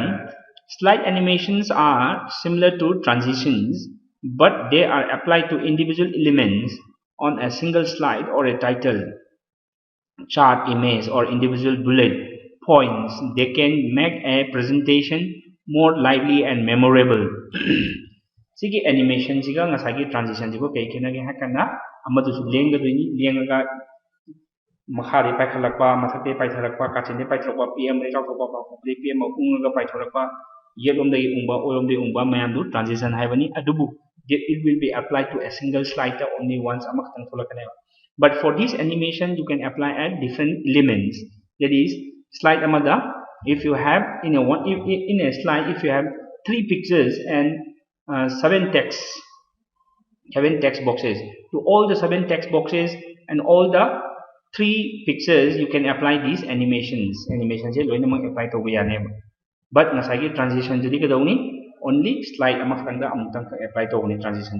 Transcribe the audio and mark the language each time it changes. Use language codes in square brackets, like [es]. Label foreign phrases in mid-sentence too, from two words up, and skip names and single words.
[en] Slide animations are similar to transitions, but they are applied to individual elements on a single slide or a title, chart, image or individual bullet points. They can make a presentation more lively and memorable. [mni] Sigi animation siga ngasagi transition sigo kay kinagi hakana amadu su lengadoini lengaga makhari paithalakpa mathate paithalakpa kachinde paithalakpa pm re chawthokpa pm ungaga paithalakpa yelomdagi ungba oyomdagi ungba mayamdu transition haibani adubu [en] it will be applied to a single slide only once [mni] amakhtang tholakane. [en] But for this animation you can apply at different elements. That is slide amada if you have in a slide if you have 3 pictures and 7 text boxes, to all the 7 text boxes and all the 3 pictures you can apply these animations apply to but [mni] nasagi transition jadi kadauni [en] only slide amakhtang apply to transition.